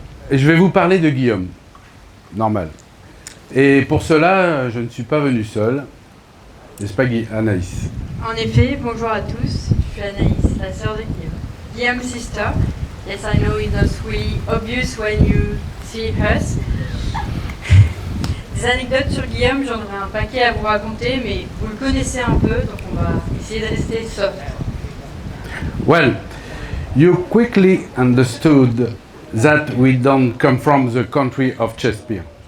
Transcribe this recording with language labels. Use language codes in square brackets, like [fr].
[fr] Et je vais vous parler de Guillaume, normal. Et pour cela, je ne suis pas venu seul, n'est-ce pas Anaïs? En effet, bonjour à tous, je suis Anaïs, la sœur de Guillaume. [en] Guillaume's sister. Yes, I know it's not really obvious when you see us. [fr] Des anecdotes sur Guillaume, j'en aurais un paquet à vous raconter, mais vous le connaissez un peu, donc on va essayer de rester soft. [en] Well, you quickly understood that we don't come from the country of Shakespeare.